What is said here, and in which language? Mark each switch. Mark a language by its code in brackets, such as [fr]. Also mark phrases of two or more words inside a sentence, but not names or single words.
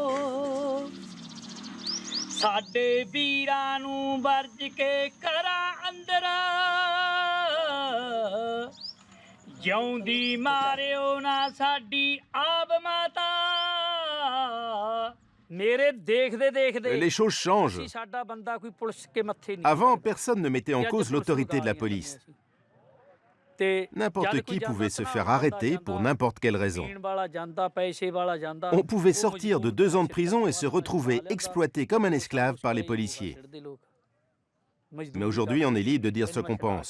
[pa] ਸਾਡੇ ਵੀਰਾਂ ਨੂੰ ਵਰਜ ਕੇ ਕਰਾਂ ਅੰਦਰ ਜਿਉਂਦੀ ਮਾਰਿਓ ਨਾ ਸਾਡੀ ਆਬ ਮਾਤਾ ਮੇਰੇ ਦੇਖਦੇ ਦੇਖਦੇ [fr] Les choses changent. [pa] ਸਾਡਾ ਬੰਦਾ ਕੋਈ ਪੁਲਿਸ ਕੇ ਮੱਥੇ ਨਹੀਂ [fr] Avant, personne ne mettait en cause l'autorité de la police. N'importe qui pouvait se faire arrêter pour n'importe quelle raison. On pouvait sortir de 2 ans de prison et se retrouver exploité comme un esclave par les policiers. Mais aujourd'hui, on est libre de dire ce qu'on pense.